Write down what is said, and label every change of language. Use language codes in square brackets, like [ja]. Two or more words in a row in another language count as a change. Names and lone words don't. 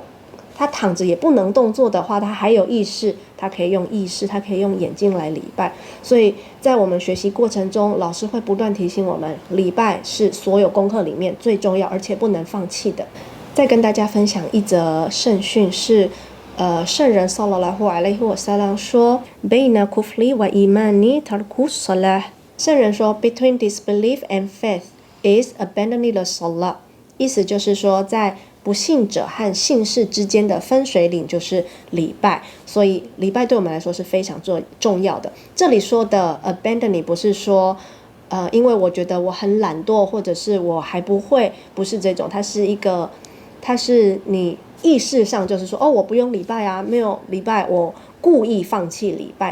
[zh] 他躺着也不能动作的话，他还有意识，他可以用意识，他可以用眼睛来礼拜。所以在我们学习过程中，老师会不断提醒我们，礼拜是所有功课里面最重要而且不能放弃的。再跟大家分享一则圣训，是圣人 [ar] صلى الله عليه وسلم [zh] 说 [ar] بين الكفر والإيمان ترك الصلاة. [zh] 圣人说 [en] Between disbelief and faith is abandoning the salah。 [zh] 意思就是说，在不信者和信士之间的分水岭就是礼拜，所以礼拜对我们来说是非常重要的。这里说的 abandoning 不是说因为我觉得我很懒惰，或者是我还不会，不是这种，它是你意识上就是说，我不用礼拜啊，没有礼拜，我故意放弃礼拜。